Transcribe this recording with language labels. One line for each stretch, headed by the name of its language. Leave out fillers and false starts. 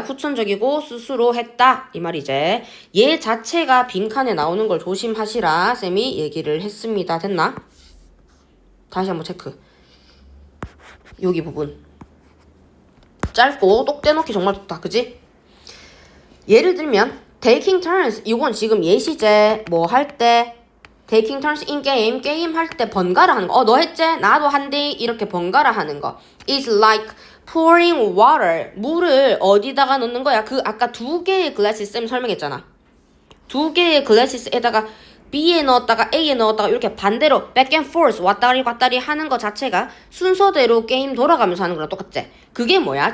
Korean: 후천적이고 스스로 했다. 이 말이제. 얘 자체가 빈칸에 나오는 걸 조심하시라. 쌤이 얘기를 했습니다. 됐나? 다시 한번 체크. 여기 부분. 짧고 똑 떼놓기 정말 좋다. 그지? 예를 들면
English: taking turns.
Korean: 이건 지금 예시제. 뭐 할 때
English: taking turns in game.
Korean: 게임 할 때 번갈아 하는 거. 너 했지? 나도 한대. 이렇게 번갈아 하는 거.
English: It's like pouring water.
Korean: 물을 어디다가 넣는 거야? 그 아까 두 개의 glasses 쌤 설명했잖아. 두 개의 glasses에다가 B에 넣었다가 A에 넣었다가 이렇게 반대로
English: back and forth
Korean: 왔다리 갔다리 하는 거 자체가 순서대로 게임 돌아가면서 하는 거랑 똑같지? 그게 뭐야?